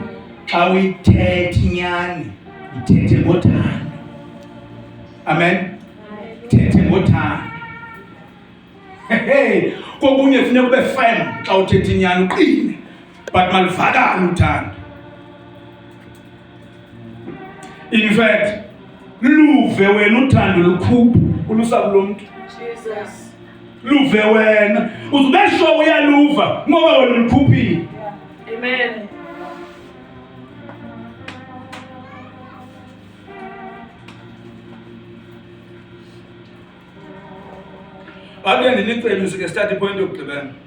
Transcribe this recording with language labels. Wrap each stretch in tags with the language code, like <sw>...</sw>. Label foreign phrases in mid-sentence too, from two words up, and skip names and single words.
<xh>Xa uyithetha inyani, ithethe ngothando. Amen. Ithethe ngothando. Hey, kokunye kufuneka ube firm xa uthetha inyani uqine, but malivakala uthando.</xh> <en>In fact,</en> <xh>luve wena uthando lukhupha ulusaku lomuntu. Jesus. Luve wena uzube sure uyaluva ngoba wena ulukhuphile. Amen. Ake ndilicele sike</xh> <en>start point</en> <xh>yokugqibela.</xh>